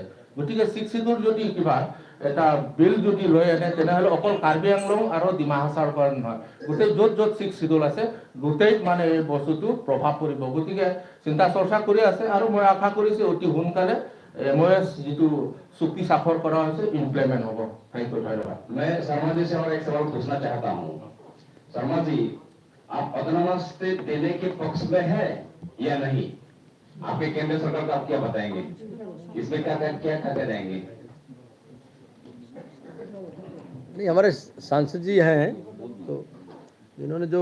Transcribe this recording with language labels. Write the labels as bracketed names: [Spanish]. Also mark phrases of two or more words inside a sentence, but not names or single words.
[Assamese] গতিকে 6 শিডিউল যদি কিবা এটা বিল যদি লৈ আনে তেনেহ'লে অকল কাৰ্বি আংলং আৰু ডিমা হাছাওৰ কাৰণে নহয়, গোটেই য'ত 6 শিডিউল আছে গোটেই মানে এই বস্তুটো প্ৰভাৱ পৰিব। গতিকে চিন্তা চৰ্চা কৰি আছে আৰু মই আশা কৰিছোঁ অতি সোনকালে MOS যিটো চুক্তি স্বাক্ষৰ কৰা হৈছে ইমপ্লিমেণ্ট হ'ব। [English] thank you, ধন্যবাদ। [Hindi] मैं शर्मा जी से और एक सवाल पूछना चाहता हूँ। शर्मा जी, आप [English] autonomous state [Hindi] देने के पक्ष में है या नहीं? आपके केंद्र सरकार को आप क्या बताएंगे? इसमें क्या करेंगे? नहीं, हमारे सांसद जी हैं तो इन्होंने जो